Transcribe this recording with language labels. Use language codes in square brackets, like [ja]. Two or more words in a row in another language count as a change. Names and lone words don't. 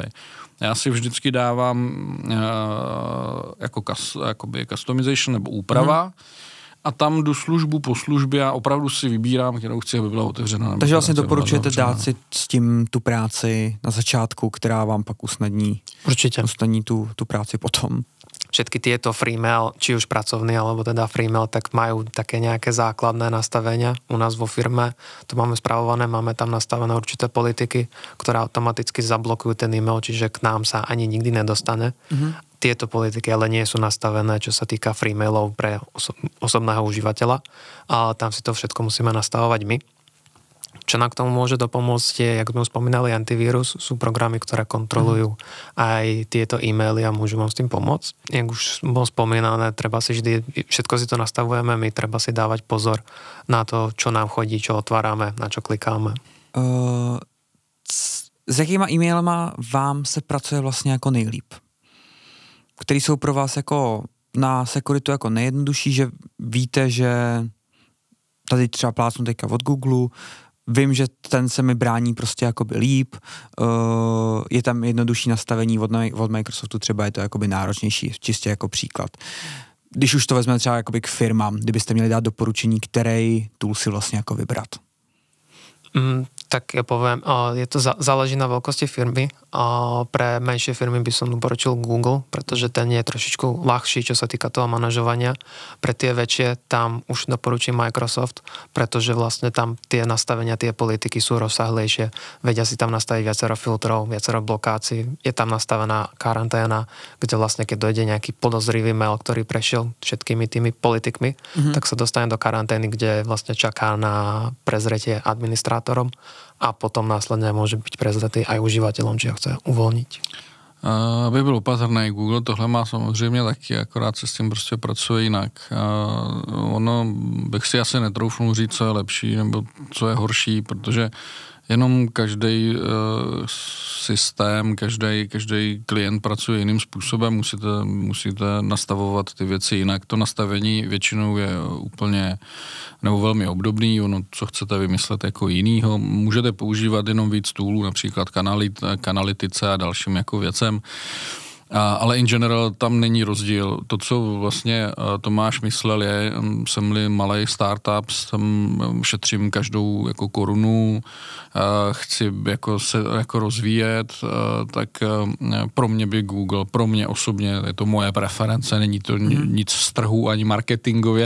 [cs] Já si vždycky dávám jakoby customization nebo úprava, a tam jdu službu po službě a opravdu si vybírám, kterou chci, aby byla otevřena. Takže vlastně doporučujete dát si s tím tu práci na začátku, která vám pak usnadní tu práci potom. [sk] Všetky tieto freemail, či už pracovný, alebo teda freemail, tak majú také nejaké základné nastavenia. U nás vo firme to máme spravované, máme tam nastavené určité politiky, ktoré automaticky zablokujú ten e-mail, čiže k nám sa ani nikdy nedostane. Tieto politiky ale nie sú nastavené, čo sa týka freemailov pre osobného užívateľa, ale tam si to všetko musíme nastavovať my. Čo nám k tomu môže dopomôcť je, jak sme už spomínali, antivírus. Sú programy, ktoré kontrolujú aj tieto e-maily a môžu vám s tým pomôcť. Jak už bolo spomínané, treba si vždy, všetko si to nastavujeme, my treba si dávať pozor na to, čo nám chodí, čo otvárame, na čo klikáme. [cs] S jakýma e-mailama vám se pracuje vlastně jako nejlíp? Který jsou pro vás jako na sekuritu jako nejjednodušší, že víte, že tady třeba plácnu teďka od Google, vím, že ten se mi brání prostě jakoby líp, je tam jednodušší nastavení od Microsoftu, třeba je to jakoby náročnější, čistě jako příklad. Když už to vezmeme třeba jakoby k firmám, kdybyste měli dát doporučení, který tool si vlastně jako vybrat? [sk] Tak ja poviem, je to záleží na veľkosti firmy. Pre menšie firmy by som doporučil Google, pretože ten je trošičku ľahší, čo sa týka toho manažovania. Pre tie väčšie tam už doporučím Microsoft, pretože vlastne tam tie nastavenia, tie politiky sú rozsahlejšie. Vedia si tam nastaviť viacero filtrov, viacero blokácií. Je tam nastavená karanténa, kde vlastne keď dojde nejaký podozrivý mail, ktorý prešiel všetkými tými politikmi, tak sa dostane do karantény, kde vlastne čaká na prezretie administrátorom a potom [cs] následně může být prezentý [sk] aj uživatelom, či ho chce uvolnit. [cs] Aby byl opatrný, Google tohle má samozřejmě taky, akorát se s tím prostě pracuje jinak. Ono bych si asi netroufnul říct, co je lepší nebo co je horší, protože jenom každý systém, každý klient pracuje jiným způsobem, musíte nastavovat ty věci jinak. To nastavení většinou je úplně nebo velmi obdobný, ono, co chcete vymyslet jako jinýho. Můžete používat jenom víc toolů, například kanalytice a dalším jako věcem. Ale [en] in general [cs] tam není rozdíl. To, co vlastně Tomáš myslel, je, jsem-li malej startup, šetřím každou jako korunu, chci jako se jako rozvíjet, tak pro mě by Google, pro mě osobně, je to moje preference, není to nic z trhu ani marketingově.